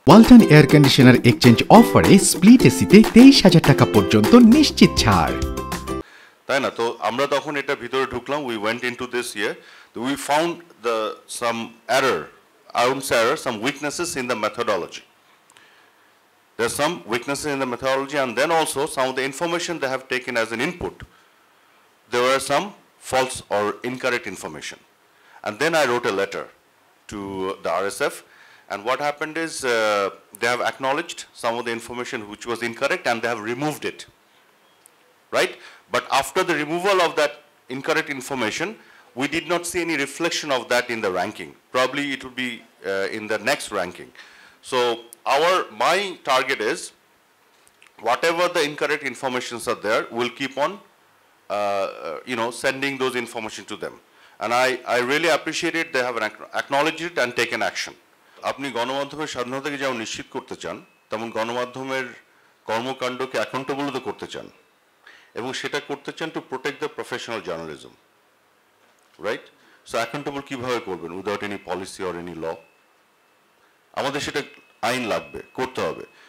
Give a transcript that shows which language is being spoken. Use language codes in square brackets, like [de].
[bn] Walton air conditioner exchange অফারে split এসিতে 23,000 টাকা পর্যন্ত নিশ্চিত ছাড়, তাই না? তো আমরা তখন এটা ভিতরে ঢুকলাম, [en] We went into this year, we found the some error, I wouldn't say error, some weaknesses in the methodology. There are some weaknesses in the methodology, and then also some of the information they have taken as an input, there were some false or incorrect information. And then I wrote a letter to the RSF, and what happened is they have acknowledged some of the information which was incorrect and they have removed it, right? But after the removal of that incorrect information, we did not see any reflection of that in the ranking. Probably it will be in the next ranking. So my target is, whatever the incorrect informations are there, we'll keep on sending those information to them. And I really appreciate it, they have acknowledged it and taken action. [bn] আপনি গণমাধ্যমের স্বাধীনতাকে যেমন নিশ্চিত করতে চান, তেমন গণমাধ্যমের কর্মকাণ্ডকে accountable তো করতে চান, এবং সেটা করতে চান [en] To protect the professional journalism, right? [bn] So accountable কিভাবে করবেন? [en] Without any policy or any law. [bn] আমাদের সেটা আইন লাগবে, করতে হবে।